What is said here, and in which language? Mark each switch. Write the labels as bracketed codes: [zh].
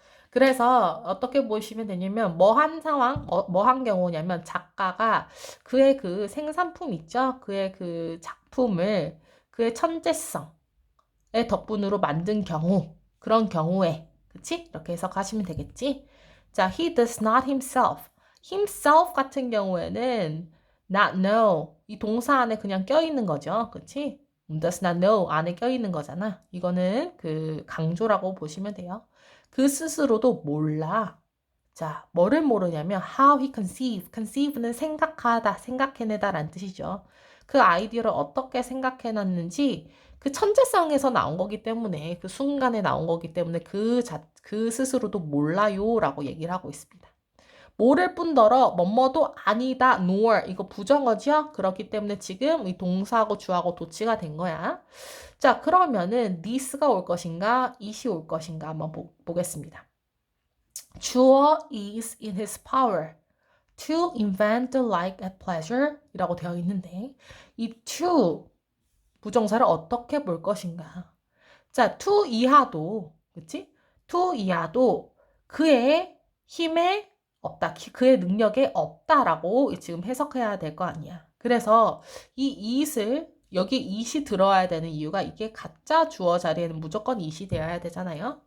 [ko] 그래서 어떻게 보시면 되냐면 뭐한 상황, 뭐한 경우냐면 작가가 그의 그 생산품 있죠? 그의 그 작품을 그의 천재성의 덕분으로 만든 경우, 그런 경우에, 그치? 이렇게 해석하시면 되겠지? [en] 자, he does not himself. [ko] himself 같은 경우에는 not know. 이 동사 안에 그냥 껴있는 거죠. 그치? does not know 안에 껴있는 거잖아. 이거는 그 강조라고 보시면 돼요. 그 스스로도 몰라. 자, 뭐를 모르냐면 [en] how he conceive. [ko] conceive는 생각하다, 생각해내다 라는 뜻이죠. 그 아이디어를 어떻게 생각해놨는지 그 천재성에서 나온 거기 때문에 그 순간에 나온 거기 때문에 그 스스로도 몰라요 라고 얘기를 하고 있습니다. 모를 뿐더러 뭐뭐도 아니다 nor 이거 부정어죠. 그렇기 때문에 지금 이 동사하고 주하고 도치가 된 거야. 자, 그러면은 this가 올 것인가 it이 올 것인가 한번 보겠습니다. [en] 주어 is in his power to invent the like at pleasure [ko] 이라고 되어 있는데 이 to 부정사를 어떻게 볼 것인가. 자, to 이하도 그치? to 이하도 그의 힘에 없다. 그의 능력에 없다라고 지금 해석해야 될 거 아니야. 그래서 이 it을 여기 it이 들어와야 되는 이유가 이게 가짜 주어 자리에는 무조건 it이 되어야 되잖아요.